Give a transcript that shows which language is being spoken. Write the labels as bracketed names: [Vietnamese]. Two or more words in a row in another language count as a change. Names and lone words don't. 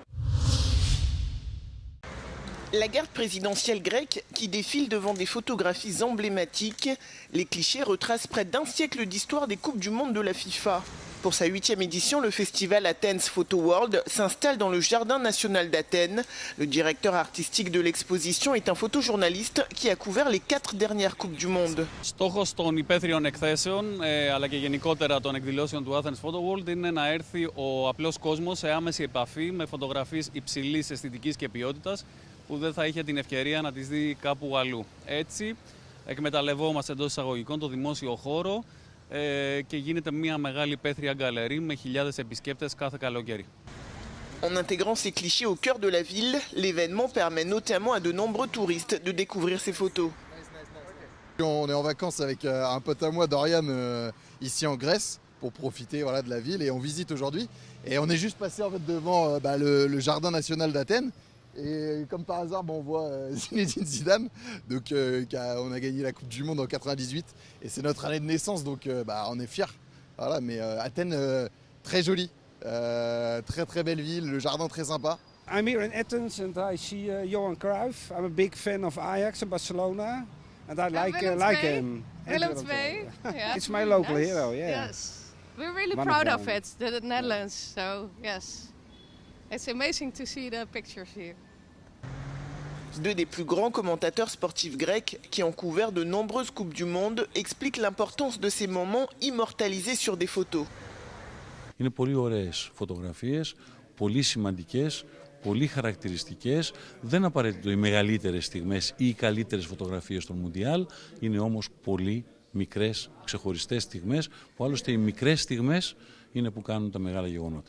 [French] La garde présidentielle grecque qui défile devant des photographies emblématiques, les clichés retracent près d'1 siècle d'histoire des Coupes du Monde de la FIFA. Pour sa 8e édition, le festival Athens Photo World s'installe dans le Jardin national d'Athènes. Le directeur artistique de l'exposition est un photojournaliste qui a couvert les 4 dernières Coupes du Monde. [Greek] Στόχος των υπαίθριων εκθέσεων αλλά και γενικότερα των εκδηλώσεων του Athens Photo World είναι να έρθει ο απλός κόσμος σε άμεση επαφή με φωτογραφίες υψηλής αισθητικής και ποιότητας που δεν θα είχε την ευκαιρία να τις δει κάπου αλλού. Έτσι, εκμεταλλευόμαστε εντός εισαγωγικών το δημόσιο χώρο και γίνεται μια μεγάλη υπαίθρια γκαλερί με χιλιάδες επισκέπτες κάθε καλοκαίρι. [French] En intégrant ces clichés au cœur de la ville, l'événement permet notamment à de nombreux touristes de découvrir ces photos. On est en vacances avec un pote à moi, Dorian, ici en Grèce, pour profiter voilà, de la ville, et on visite aujourd'hui. Et on est juste passé en fait, devant le jardin national d'Athènes. Et comme par hasard, on voit Zinedine Zidane, donc, on a gagné la Coupe du Monde en 98, et c'est notre année de naissance, donc on est fiers. Voilà, mais Athènes, très jolie, très très belle ville, le jardin très sympa. [English] I'm here in Athens and I see Johan Cruyff. I'm a big fan of Ajax and Barcelona, and I like him. Willem II. Yeah. It's my local hero, yeah. Yes. We're really proud of it, the Netherlands. So yes, it's amazing to see the pictures here. [French] Deux des plus grands commentateurs sportifs grecs qui ont couvert de nombreuses Coupes du Monde expliquent l'importance de ces moments immortalisés sur des photos. [Greek] Είναι πολύ ωραίες φωτογραφίες, πολύ σημαντικές, πολύ χαρακτηριστικές. Δεν απαραίτητο οι μεγαλύτερες στιγμές ή οι καλύτερες φωτογραφίες των Μουντιάλ, είναι όμως πολύ μικρές, ξεχωριστές στιγμές, που άλλωστε οι μικρές στιγμές είναι που κάνουν τα μεγάλα γεγονότα.